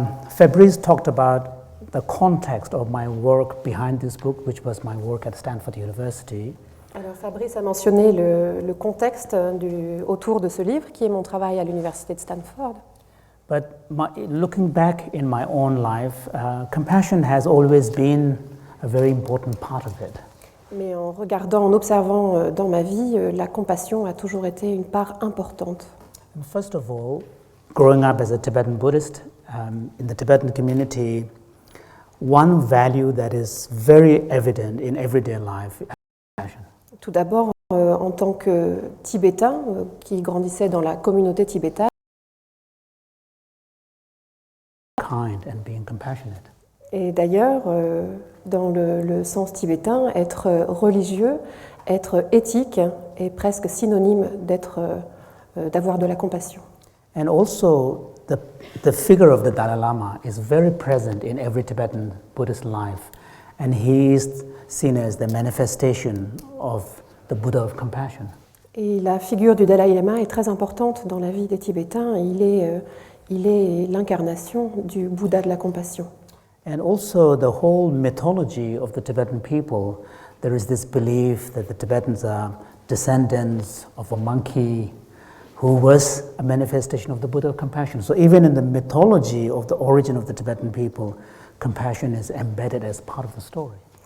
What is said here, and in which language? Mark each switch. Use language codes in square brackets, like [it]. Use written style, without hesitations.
[en] Fabrice talked about the context of my work behind this book, which was my work at Stanford University. [fr] Alors Fabrice a mentionné le contexte autour de ce livre, qui est mon travail à l'université de Stanford. [en] But looking back in my own life, compassion has always been a very important part of it. [fr] Mais en regardant, en observant dans ma vie, la compassion a toujours été une part importante. [en] And first of all, growing up as a Tibetan Buddhist in the Tibetan community, one value that is very evident in everyday life is compassion. [fr] Tout d'abord, en tant que Tibétain qui grandissait dans la communauté tibétaine, [en] Kind and being compassionate. [fr] Et d'ailleurs, dans le sens tibétain, être religieux, être éthique est presque synonyme d'avoir de la compassion. [en] And also, the figure of the Dalai-Lama is very present in every Tibetan Buddhist life, and he is seen as the manifestation of the Buddha of compassion. [fr] Et la figure du Dalaï-Lama est très importante dans la vie des Tibétains. Il est l'incarnation du Bouddha de la compassion. [en] And also the whole mythology of the Tibetan people, there is this belief that the Tibetans are descendants of a monkey who was a manifestation of the Buddha of compassion. So even in the mythology of the origin of the Tibetan people, compassion is embedded as part of the story.